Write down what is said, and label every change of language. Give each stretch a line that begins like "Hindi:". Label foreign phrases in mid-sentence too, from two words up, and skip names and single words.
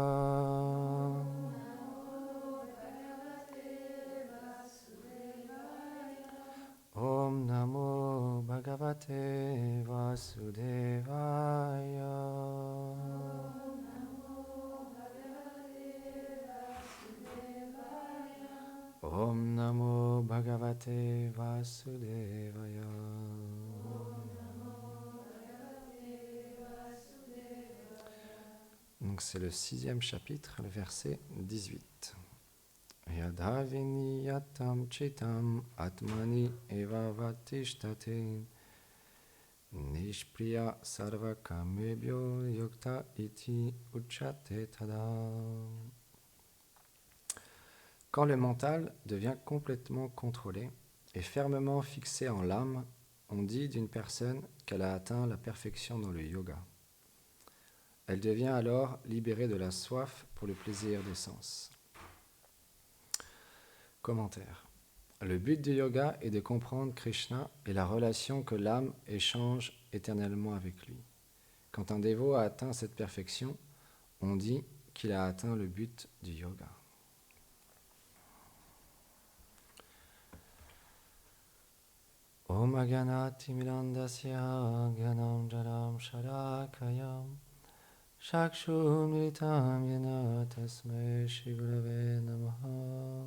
Sanskrit: Om Namo Bhagavate Vasudevaya. Om Namo Bhagavate Vasudevaya.
French: Donc c'est le 6e chapitre, le verset 18.
Sanskrit: Yadha viniyatam chitam atmani eva vatishtate nishpriya sarva kamebhyo yukta iti uchate tada.
French: Quand le mental devient complètement contrôlé et fermement fixé en l'âme, on dit d'une personne qu'elle a atteint la perfection dans le yoga. Elle devient alors libérée de la soif pour le plaisir des sens. Commentaire. Le but du yoga est de comprendre Krishna et la relation que l'âme échange éternellement avec lui. Quand un dévot a atteint cette perfection, on dit qu'il a atteint le but du yoga.
Sanskrit: Om Agyanati Milandasya Gyanam Jaram Sharakayam Shakshur Militam Yena Tasmai Shri Gurave Namaha.